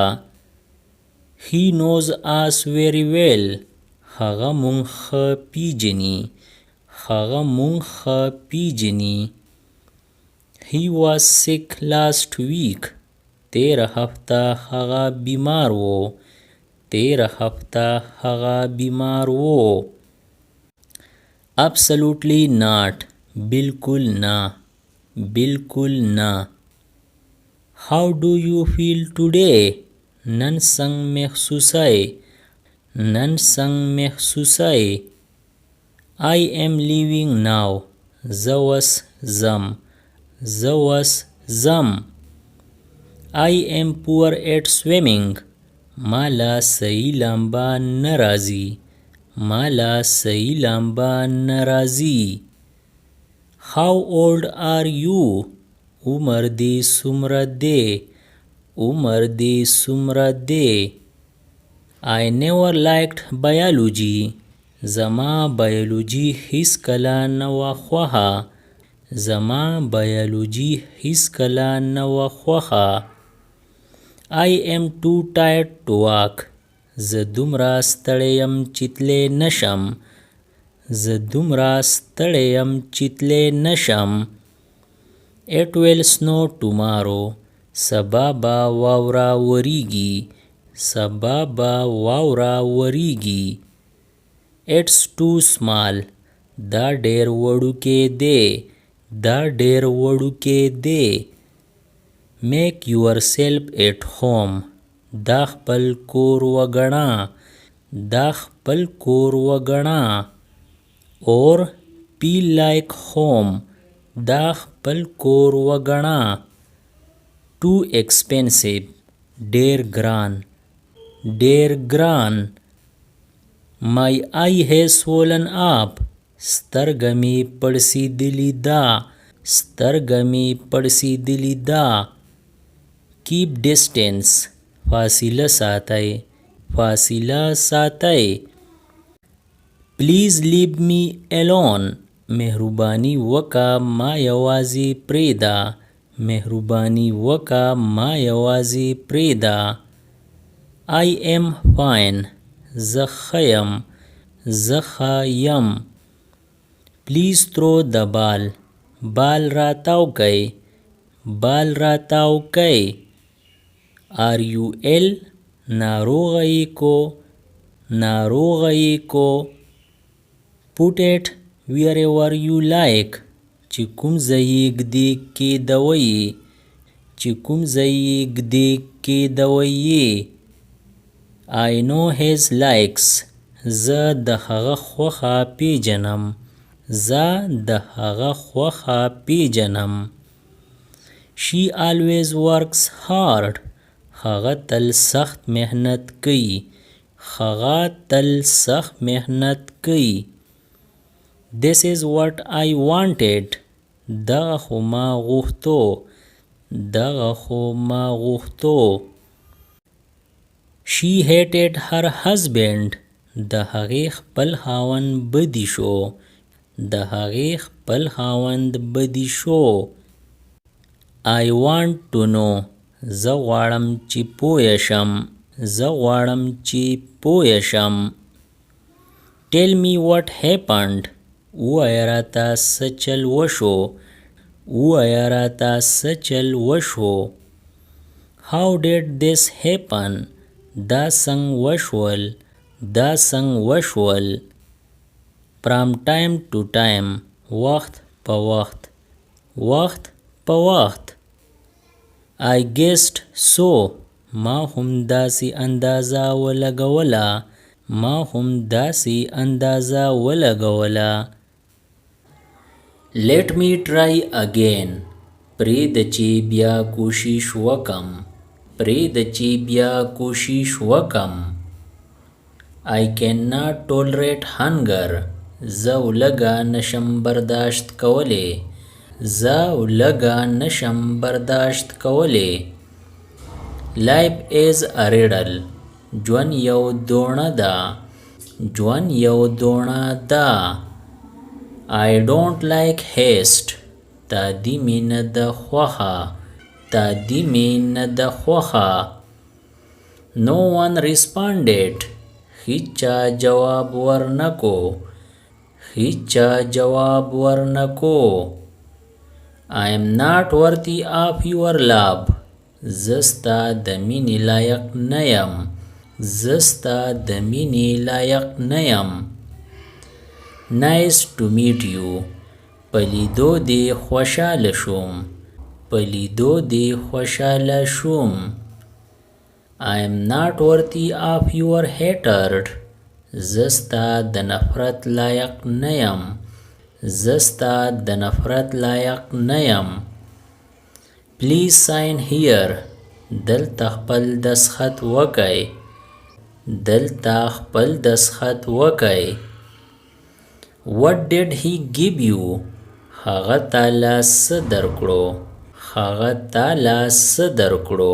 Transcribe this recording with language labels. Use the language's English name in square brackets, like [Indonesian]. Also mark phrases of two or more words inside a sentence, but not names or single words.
[English] He knows us very well. [Pashto] هغه مونږ ښه پیژني. هغه مونږ ښه پیژني. [English] He was sick last week. [Pashto] تیره هفته هغه بیمار و. تیره هفته هغه بیمار و. [English] Absolutely not. [Pashto] بالکل نه. بالکل نه. [English] How do you feel today? [Pashto] نن څنګه محسوسه؟ نن څنګه محسوسه؟ [English] I am leaving now. [Pashto] زه اوس ځم. زه اوس ځم. [English] I am poor at swimming. [Pashto] ما لا صحیح لامبا نه راځي. ما لا صحیح لامبا نه راځي. [English] How old are you? [Pashto] عمر دې څومره دی؟ عمر دې څومره دی؟ [English] I never liked biology. [Pashto] زما بیولوژي هیڅ کله نه وه خوښه. زما بیولوژي هیڅ کله نه وه خوښه. [English] I am too tired to walk. [Pashto] زه دومره ستړی یم چې تلی نشم. زه دومره ستړی یم چې تلی نشم. [English] It will snow tomorrow. [Pashto] سبا به واوره وریږي. سبا به واوره وریږي. [English] It's too small. [Pashto] دا ډېر وړوکی دی. دا ډېر وړوکی دی. [English] Make yourself at home. [Pashto] دا خپل کور وګڼه. دا خپل کور وګڼه. [English] Or feel like home. [Pashto] دا خپل کور وګڼه. [English] Too expensive. [Pashto] ډېر ګران. ډېر ګران. [English] My eye has swollen up. [Pashto] سترګه مې پړسېدلې ده. سترګه مې پړسېدلې ده. [English] Keep distance. [Pashto] فاصله ساتئ. فاصله ساتئ. [English] Please leave me alone. [Pashto] مهرباني وکه ما یوازې پرېږده. مهرباني وکه ما یوازې پرېږده. [English] I am fine. [Pashto] زه ښه یم. زه ښه یم. [English] Please throw the ball. [Pashto] بال راتاو کئ. بال راتاو کئ. [English] Are you ill? [Pashto] ناروغه یې کو. ناروغه یې کو. [English] Put it wherever you like. [Pashto] چې کوم ځای یې ږدې کېدوئ. چې کوم ځای یې ږدې کېدوئ. [English] I know his likes. [Pashto] زه د هغه خوښه پیژنم. زه د هغه خوښه پیژنم. [English] She always works hard. [Pashto] هغه تل سخت محنت کوي. هغه تل سخت محنت کوي. [English] This is what I wanted. [Pashto] دغه خو ما غوښتو. دغه خو ما غوښتو. [English] She hated her husband. [Pashto] د هغې خپل خاوند بدي شو. د هغې خپل خاوند بدي شو. [English] I want to know. [Pashto] زه غواړم چې پوه شم. زه غواړم چې پوه شم. [English] Tell me what happened. [Pashto] ووایه راته څه چل وشو. ووایه راته څه چل وشو. [English] How did this happen? [Pashto] دا څنګه وشول. دا څنګه وشول. [English] From time to time. [Pashto] وخت په وخت. وخت په وخت. [English] I guessed so. [Pashto] ما هم داسې اندازه ولګوله. ما هم داسې اندازه ولګوله. [English] Let me try again. [Pashto] پرېږده چې بیا کوشش وکم. پرېږده چې بیا کوشش وکم. [English] I cannot tolerate hunger. [Pashto] زه لږه نشم برداشت کولی. زه لږه نشم برداشت کولی. [English] Life is a riddle. [Pashto] ژوند یو دوړه ده. ژوند یو دوړه ده. [English] I don't like haste. [Pashto] تادی می نه د خوښه. تادی می نه د خوښه. [English] No one responded. [Pashto] هیچا جواب ورنکو. هیچا جواب ورنکو. [English] I am not worthy of your love. [Pashto] زستا د مینې لایق نه یم. زستا د مینې لایق نه یم. [English] Nice to meet you. [Pashto] په لیدو دې خوشحاله شوم. په لیدو دې خوشحاله شوم. [English] I am not worthy of your hatred. [Pashto] زستا د نفرت لایق نه یم. زستا د نفرت لایق نه یم. [English] Please sign here. [Pashto] دلته خپل دسخط وکئ. دلته خپل دسخط وکئ. [English] What did he give you? [Pashto] هغه تاله څه درکړو. هغه تاله څه درکړو.